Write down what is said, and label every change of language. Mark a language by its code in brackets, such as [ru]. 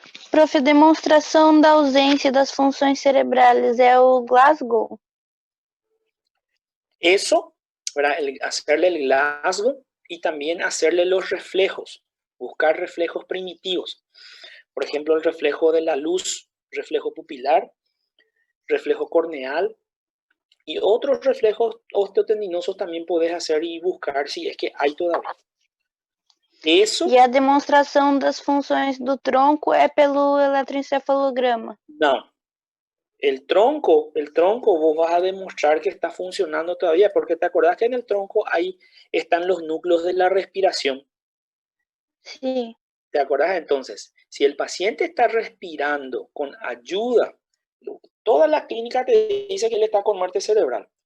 [pt] Profe, demonstração da ausência das funções cerebrais é o Glasgow? [es] Eso, ¿verdad? Hacerle el Glasgow y también hacerle los reflejos, buscar reflejos primitivos. Por ejemplo, el reflejo de la luz, reflejo pupilar, reflejo corneal y otros reflejos osteotendinosos también podés hacer y buscar si es que hay todavía. Eso. [pt] E a demonstração das funções do tronco é pelo eletroencefalograma? [es] No. El tronco vos vas a demostrar que está funcionando todavía, porque te acordás que en el tronco ahí están los núcleos de la respiración. Sí. ¿Te acordás? Entonces, si el paciente está respirando con ayuda, toda la clínica te dice que él está con muerte cerebral.